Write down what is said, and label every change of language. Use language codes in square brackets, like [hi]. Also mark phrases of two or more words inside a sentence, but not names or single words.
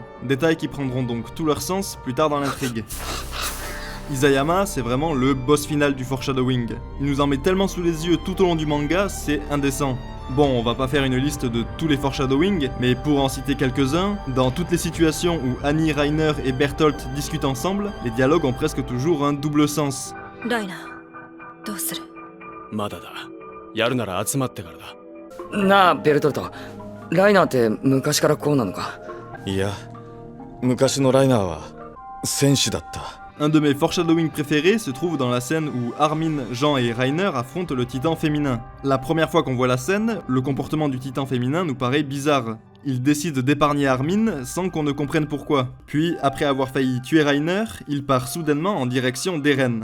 [fr] Détails qui prendront donc tout leur sens plus tard dans l'intrigue. Isayama, c'est vraiment le boss final du foreshadowing. Il nous en met tellement sous les yeux tout au long du manga, c'est indécent. Bon, on va pas faire une liste de tous les foreshadowing, mais pour en citer quelques-uns, dans toutes les situations où Annie, Reiner et Bertolt discutent ensemble, les dialogues ont presque toujours un double sens. Reiner, [ja] どうする？まだだ。やるなら集まってからだ。なあ、ベルトルト。ライナーって昔からこうなのか？いや、昔のライナーは戦士だった。 [fr] Un de mes foreshadowing préférés se trouve dans la scène où Armin, Jean et Reiner affrontent le titan féminin. La première fois qu'on voit la scène, le comportement du titan féminin nous paraît bizarre. Il décide d'épargner Armin sans qu'on ne comprenne pourquoi. Puis, après avoir failli tuer Reiner, il part soudainement en direction d'Eren.